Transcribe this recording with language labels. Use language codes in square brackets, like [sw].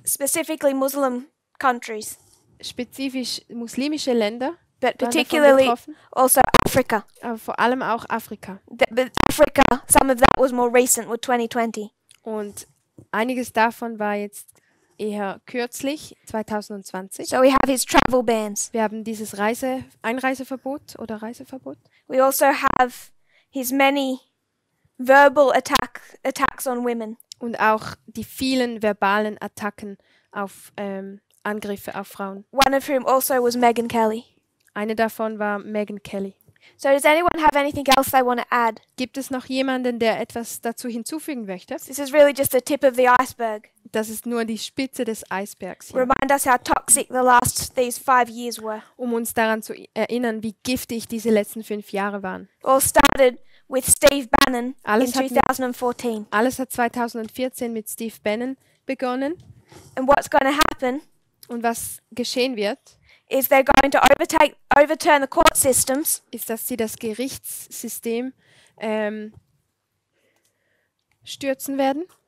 [en] Specifically Muslim countries, [de] spezifisch muslimische Länder, [en] but [de] waren davon [en] particularly [de] betroffen, [en] also Africa. [de] aber vor allem auch Afrika. [en] But Africa, some of that was more recent with 2020. [de] Und einiges davon war jetzt eher kürzlich, 2020. [en] So we have his travel bans. [de] Wir haben dieses Einreiseverbot oder Reiseverbot. [en] We also have his many verbal attacks on women. [de] Und auch die vielen verbalen Attacken auf Angriffe auf Frauen. [en] One of whom also was Megyn Kelly. [de] Eine davon war Megyn Kelly. [en] So does anyone have anything else they want to add? [de] Gibt es noch jemanden, der etwas dazu hinzufügen möchte? [en] This is really just the tip of the iceberg. [de] Das ist nur die Spitze des Eisbergs hier, [en] Remind us how toxic these 5 years were. [de] um uns daran zu erinnern, wie giftig diese letzten 5 Jahre waren. [en] All started with Steve Bannon in [de] Alles hat mit- [en] 2014. [de] Alles hat 2014 mit Steve Bannon begonnen. [en] And what's going to happen [de] Und was geschehen wird, [en] is they're going to overturn the court systems [de] ist, dass sie das Gerichtssystem stürzen werden.